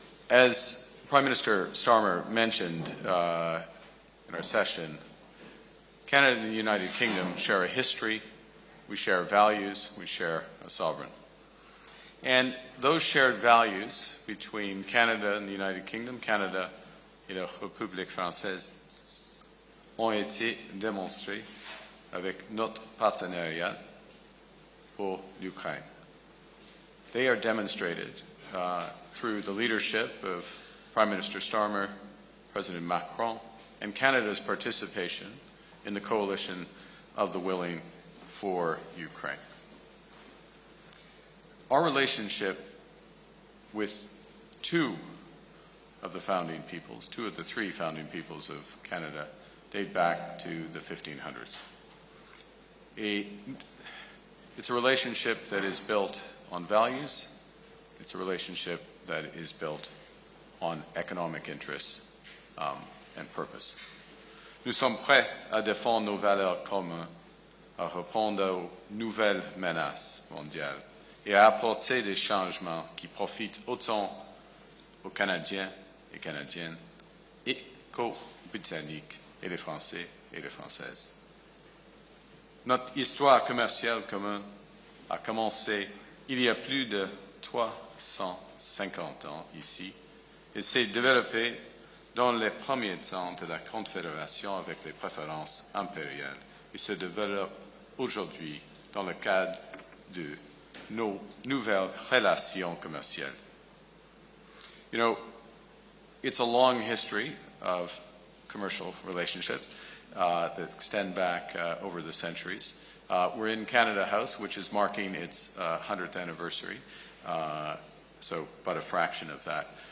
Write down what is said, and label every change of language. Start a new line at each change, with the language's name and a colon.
English: As Prime Minister Starmer mentioned in our session, Canada and the United Kingdom share a history, we share values, we share a sovereign. And those shared values between Canada and the United Kingdom,
French: Canada et la République française, ont été démontrés avec notre partenariat pour l'Ukraine.
English: They are demonstrated through the leadership of Prime Minister Starmer, President Macron, and Canada's participation in the coalition of the willing for Ukraine. Our relationship with two of the founding peoples, two of the three founding peoples of Canada, date back to the 1500s. It's a relationship that is built on values. It's a relationship that is built on economic interests and purpose.
French: Nous sommes prêts à défendre nos valeurs communes, à répondre aux nouvelles menaces mondiales et à apporter des changements qui profitent autant aux Canadiens et Canadiennes et qu'aux Britanniques et les Français et les Françaises. Notre histoire commerciale commune a commencé il y a plus de 350 ans ici et s'est développée dans les premiers temps de la Confédération avec les préférences impériales et se développe aujourd'hui dans le cadre de nos nouvelles relations commerciales.
English: You know, it's a long history of commercial relationships that extend back over the centuries. We're in Canada House, which is marking its 100th anniversary, so but a fraction of that.